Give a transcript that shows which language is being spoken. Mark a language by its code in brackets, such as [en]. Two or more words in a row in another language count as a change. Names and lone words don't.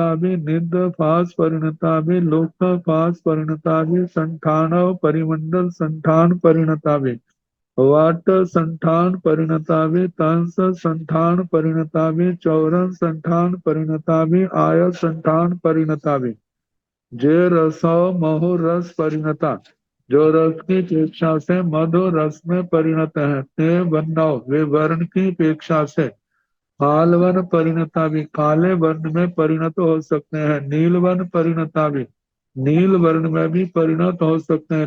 [pra] भी निध फास परिणता भी लोक फास परिणता भी संठान परिमंडल संठान परिणता भी वाट संठान परिणता भी तंस संठान परिणता भी चौरन संठान परिणता भी आय संठान परिणता भी जे रसो महो रस परिणता, [hi] जो रस की अपेक्षा से मधु रस में परिणत है। ते वनो, वे वर्ण की अपेक्षा से [pra] काल वर्ण परिणता भी [hi] काले वर्ण में परिणत हो सकते हैं। [pra] नील वर्ण परिणता भी [hi] नील वर्ण में भी परिणत हो सकते हैं।